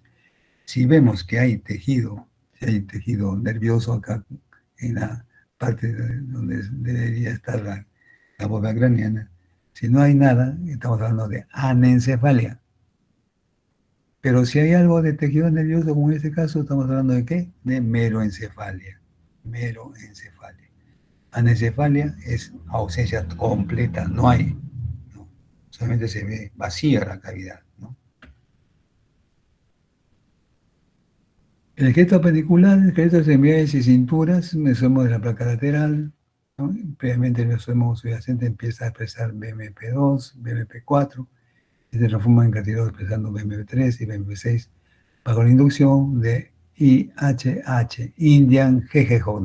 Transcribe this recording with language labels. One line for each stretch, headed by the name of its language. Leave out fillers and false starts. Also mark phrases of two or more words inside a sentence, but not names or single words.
Spanish: Si vemos que hay tejido, si hay tejido nervioso acá en la parte donde debería estar la bóveda craneana, si no hay nada, estamos hablando de anencefalia. Pero si hay algo de tejido nervioso, como en este caso, estamos hablando de ¿qué? De meroencefalia. Meroencefalia. Anencefalia es ausencia completa, no hay. ¿No? Solamente se ve vacía la cavidad. ¿No? El esqueleto appendicular, el esqueleto de extremidades y cinturas, mesodermo de la placa lateral. ¿No? Previamente el mesodermo subyacente empieza a expresar BMP2, BMP4, y se transforma en cartílago expresando BMP3 y BMP6 bajo la inducción de IHH,
English: Indian Hedgehog.